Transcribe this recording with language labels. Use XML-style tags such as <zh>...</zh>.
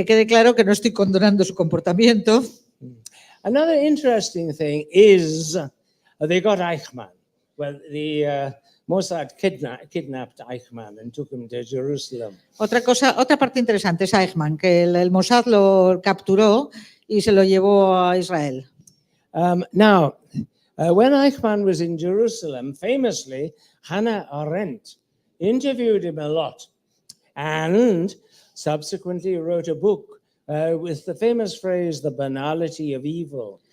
<es>Que quede claro que no estoy condonando su comportamiento.</es> <en>Another interesting thing is they got Eichmann. Well, the Mossad kidnapped Eichmann and took him to Jerusalem.</en> <es>Otra parte interesante es Eichmann, que el Mossad lo capturó y se lo llevó a Israel.</es> <en>Now, when Eichmann was in Jerusalem, famously, Hannah Arendt interviewed him a lot and subsequently wrote a book with the famous phrase, the banality of evil.</en>